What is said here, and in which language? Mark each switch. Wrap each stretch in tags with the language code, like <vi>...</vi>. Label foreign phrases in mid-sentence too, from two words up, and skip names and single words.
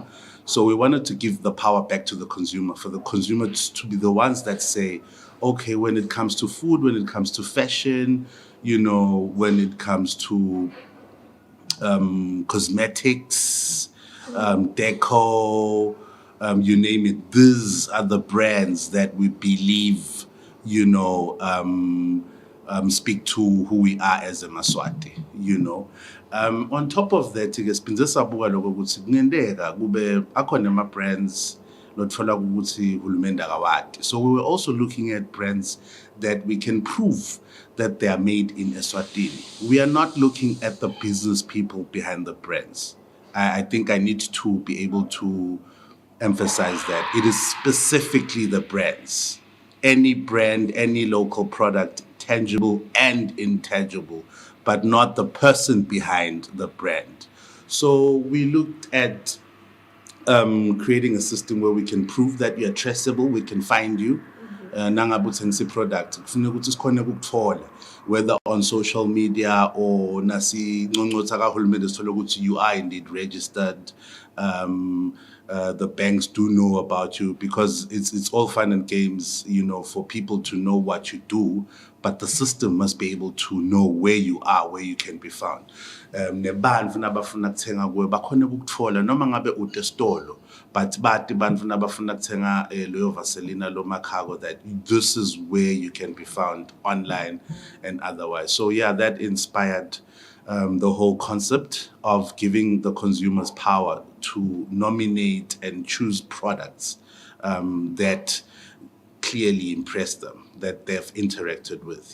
<en>So we wanted to give the power back to the consumer, for the consumers to be the ones that say, okay, when it comes to food, when it comes to fashion, when it comes to cosmetics, deco, you name it. These are the brands that we believe, speak to who we are as a Maswati. On top of that,</en> <ss>siphinde sabuka lokho ukuthi kungenteka kube akhona ama-brands lotfola ukuthi hulumende akawati.</ss> <en>So we were also looking at brands that we can prove that they are made in Eswatini. We are not looking at the business people behind the brands. I think I need to be able to emphasize that it is specifically the brands. Any brand, any local product, tangible and intangible, but not the person behind the brand. So we looked at creating a system where we can prove that you're traceable, we can find you.</en> <ss>Nangabe uthengisa product kufuneka ukuthi sikhone ukukuthola,</ss> <en>whether on social media or</en> <ss>nasi ngqongqotha kahulumende sithola ukuthi</ss> <en>you are indeed registered. The banks do know about you, because it's all fun and games, for people to know what you do, but the system must be able to know where you are, where you can be found.</en> <ss>Nebantfu nabafuna kuthenga kuwe bakhona ukukuthola noma ngabe ude stolo, but bathi bantfu nabafuna kuthenga loyo Vaseline lo makhago,</ss> <en>that this is where you can be found online and otherwise. So yeah, that inspired the whole concept of giving the consumers power to nominate and choose products that clearly impress them, that they've interacted with.</en>